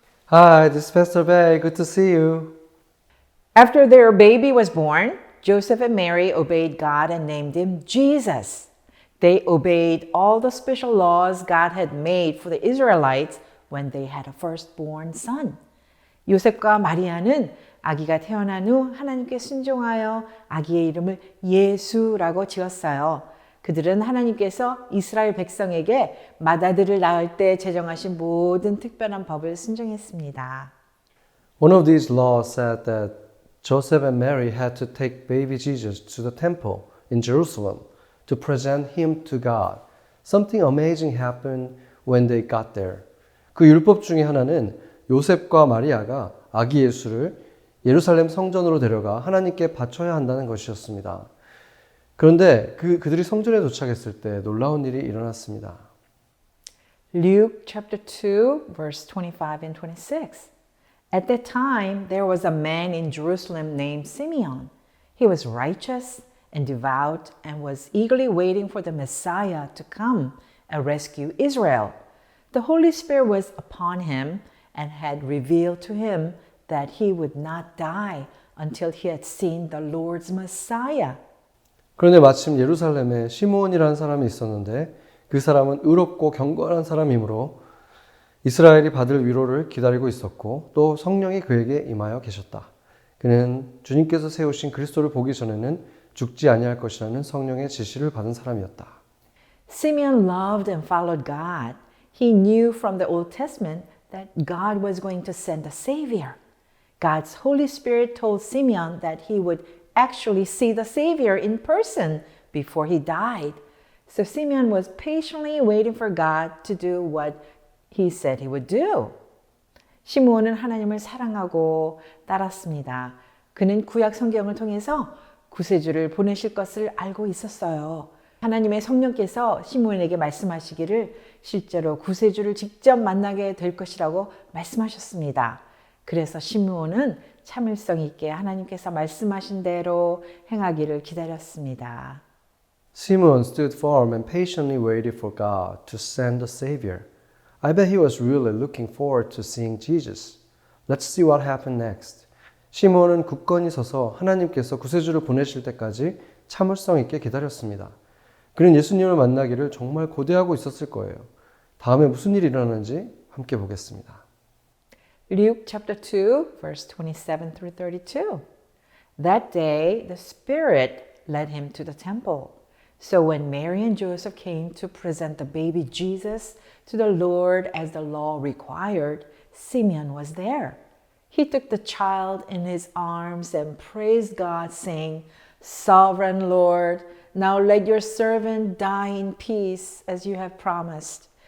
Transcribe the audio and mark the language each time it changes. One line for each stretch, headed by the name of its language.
English: Hi, this is Pastor Bay. Good to see you. After their baby was born, Joseph and Mary obeyed God and named him Jesus. They obeyed all the special laws God had made for the Israelites when they had a firstborn son.
Korean: 요셉과 마리아는 아기가 태어난 후 하나님께 순종하여 아기의 이름을 예수라고 지었어요. 그들은 하나님께서 이스라엘 백성에게 맏아들을 낳을 때 제정하신 모든 특별한 법을 순종했습니다.
English: One of these laws said that Joseph and Mary had to take baby Jesus to the temple in Jerusalem to present him to God. Something amazing happened when they got there.
Korean: 그 율법 중에 하나는 요셉과 마리아가 아기 예수를 예루살렘 성전으로 데려가 하나님께 바쳐야 한다는 것이었습니다. 그런데 그들이 성전에 도착했을 때 놀라운 일이 일어났습니다.
English: Luke chapter 2 verse 25 and 26. At that time there was a man in Jerusalem named Simeon. He was righteous and devout and was eagerly waiting for the Messiah to come and rescue Israel. The Holy Spirit was upon him and had revealed to him that he would not die until he had seen the Lord's Messiah.
Korean: 그런데 마침 예루살렘에 시므온이라는 사람이 있었는데 그 사람은 의롭고 경건한 사람이므로 이스라엘이 받을 위로를 기다리고 있었고 또 성령이 그에게 임하여 계셨다. 그는 주님께서 세우신 그리스도를 보기 전에는 죽지 아니할 것이라는 성령의 지시를 받은 사람이었다.
English: Simeon loved and followed God. He knew from the Old Testament that God was going to send a Savior. God's Holy Spirit told Simeon that he would actually see the Savior in person before he died. So Simeon was patiently waiting for God to do what he said he would do.
Korean: 시므온은 하나님을 사랑하고 따랐습니다. 그는 구약 성경을 통해서 구세주를 보내실 것을 알고 있었어요. 하나님의 성령께서 시므온에게 말씀하시기를 실제로 구세주를 직접 만나게 될 것이라고 말씀하셨습니다. 그래서 시므온은 참을성 있게 하나님께서 말씀하신 대로 행하기를 기다렸습니다.
English: Simeon stood firm and patiently waited for God to send the Savior. I bet he was really looking forward to seeing Jesus. Let's see what happened next.
Korean: 시므온은 굳건히 서서 하나님께서 구세주를 보내실 때까지 참을성 있게 기다렸습니다. 그는 예수님을 만나기를 정말 고대하고 있었을 거예요. 다음에 무슨 일이 일어나는지 함께 보겠습니다.
English: Luke chapter 2 verse 27 through 32. That day the Spirit led him to the temple. So when Mary and Joseph came to present the baby Jesus to the Lord as the law required, Simeon was there. He took the child in his arms and praised God, saying, Sovereign Lord, now let your servant die in peace as you have promised.